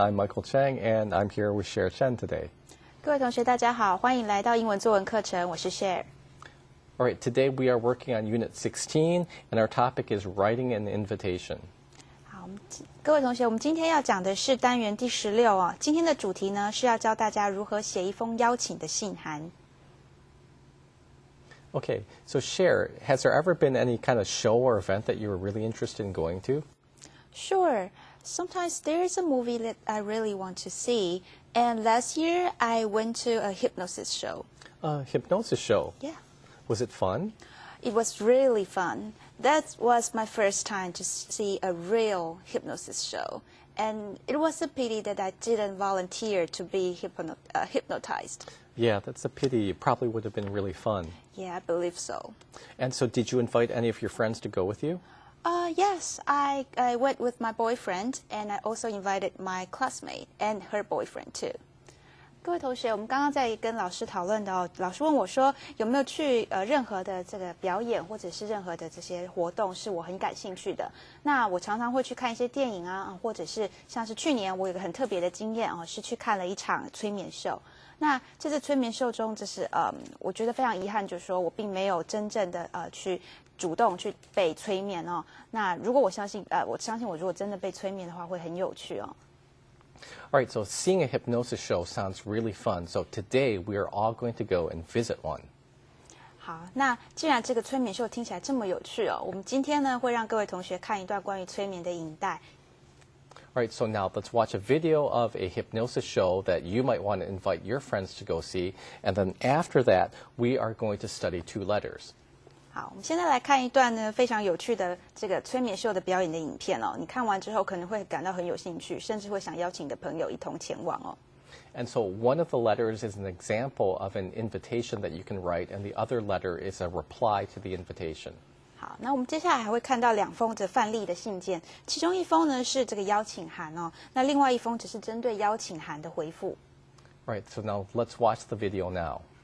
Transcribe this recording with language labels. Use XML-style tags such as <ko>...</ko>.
<en>I'm Michael Chang, and I'm here with Cher Chen today.</en> <zh>各位同学，大家好，欢迎来到英文作文课程，我是 Cher。</zh> <en>All right, today we are working on Unit 16, and our topic is writing an invitation.</en> <zh>好，各位同学，我们今天要讲的是单元第16哦。今天的主题呢是要教大家如何写一封邀请的信函。</zh> <en>Okay, so Cher, has there ever been any kind of show or event that you were really interested in going to? Sure. Sometimes there's a movie that I really want to see, and last year I went to a hypnosis show. A hypnosis show? Yeah. Was it fun? It was really fun. That was my first time to see a real hypnosis show. And it was a pity that I didn't volunteer to be hypnotized. Yeah, that's a pity. It probably would have been really fun. Yeah, I believe so. And so did you invite any of your friends to go with you? Yes, I went with my boyfriend, and I also invited my classmate and her boyfriend too.</en> <zh>各位同学，我们刚刚在跟老师讨论的哦，老师问我说有没有去任何的这个表演或者是任何的这些活动是我很感兴趣的。那我常常会去看一些电影啊，或者是像是去年我有个很特别的经验哦，是去看了一场催眠秀。那这次催眠秀中，就是我觉得非常遗憾，就是说我并没有真正的去主动去被催眠哦。那如果我相信我如果真的被催眠的话，会很有趣哦。</zh> <en>All right, so seeing a hypnosis show sounds really fun. So today we are all going to go and visit one.</en> <zh>好，那既然这个催眠秀听起来这么有趣哦，我们今天呢会让各位同学看一段关于催眠的影带。</zh> <en>All right, so now let's watch a video of a hypnosis show that you might want to invite your friends to go see. And then after that, we are going to study two letters.</en> <zh>好，我们现在来看一段呢非常有趣的这个催眠秀的表演的影片哦。你看完之后可能会感到很有兴趣，甚至会想邀请你的朋友一同前往哦。</zh> <en>And so one of the letters is an example of an invitation that you can write, and the other letter is a reply to the invitation.</en> <zh>好，那我们接下来还会看到2封的范例的信件，其中一封呢是这个邀请函哦，那另外一封只是针对邀请函的回复。</zh> <en>All right, so now let's watch the video now.</en>